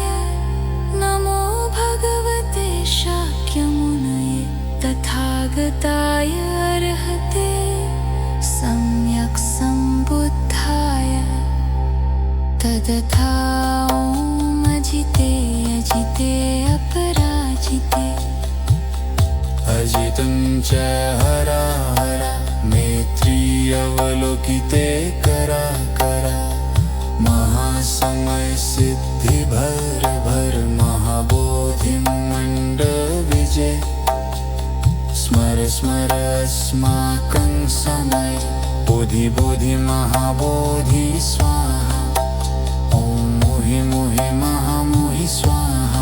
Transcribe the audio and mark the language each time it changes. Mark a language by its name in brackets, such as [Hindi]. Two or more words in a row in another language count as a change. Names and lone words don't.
[Sanskrit] नमो भगवते शाक्यमुनये तथागताय अर्हते सम्यक् सम्बुद्धाय तदथा ॐ अजिते अजिते अपराजिते। अजितं जय हरा हरा मैत्री अवलोकिते करा करा। महासमय सिद्धि भर भर महाबोधि मंडल विजय। स्मर स्मर अस्माकं समय बोधि बोधि महाबोधि स्वाहा। ॐ मोहि मोहि महामोहि स्वाहा।